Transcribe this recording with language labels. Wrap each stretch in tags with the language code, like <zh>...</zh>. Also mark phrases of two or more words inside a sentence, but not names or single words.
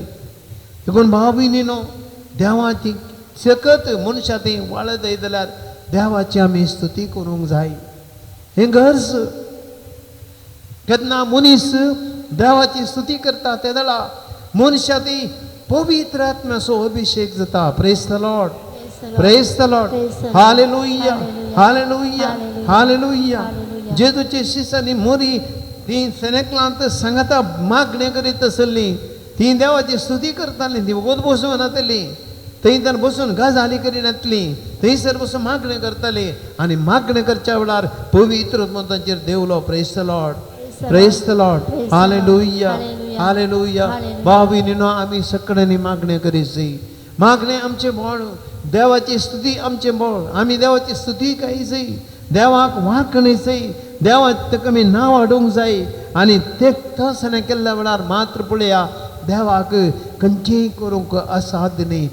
<kok>देखून भाव भयणीनो देवाची सकत मनशां थंय वाळत जाय जाल्यार देवाची आमी स्तुती करूंक जाय. हें गरज केन्ना मनीस देवाची स्तुती करता त्या वेळा मनशां थंय पवित्र आत्म्याचो अभिशेक जाता.</kok> <en>Praise the Lord, Praise the Lord, Hallelujah, Hallelujah, Hallelujah.</en> <kok>जेजूचे शिश्यांनी मोरी ती सेनेकलांत सांगता मागणी करीत आसली ती देवाची स्तुती करताली. ती वगत बसून येताली थंय बसून गजाली करीत येतली, थंयसर बसून मागणी करताली आनी मागणी करच्या वेळार पवित्र तांचेर देवलो.</kok> <en>Praise the Lord, Praise the Lord, Hallelujah, Hallelujah.</en> <kok>भाव भयणीनो आमी सगळ्यांनी मागणी करीत जाय. मागणी आमचें बळ, देवाची स्तुती आमचें बळ. आमी देवाची स्तुती गाय जाय, देवाक वांकणी जाय, देवाक ताका आमी नांव हाडूंक जाय. आनी ते तसलें केल्ल्या वेळार मात्र पळया देवाक खंयचेय करूंक असाध्य न्ही.</kok>